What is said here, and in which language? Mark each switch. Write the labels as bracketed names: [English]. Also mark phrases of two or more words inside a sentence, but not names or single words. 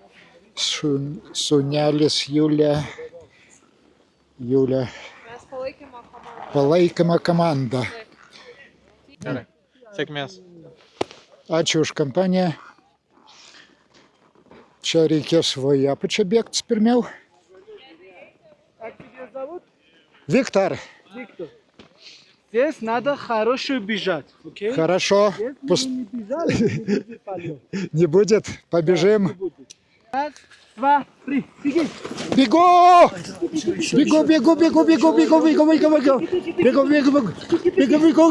[Lithuanian] Sūnelis Julė. mes palaikymo komandą. Palaikymą komandą. Gerai. Sėkmės. Ačiū už kompaniją. Čia reikės va į apačią bėgti pirmiau. [Russian] Виктор. Здесь надо хорошо бежать, окей? Хорошо. Не бежать, не будет полет. Не будет. Побежим. Раз, два, три, беги! Бегу! Бегу!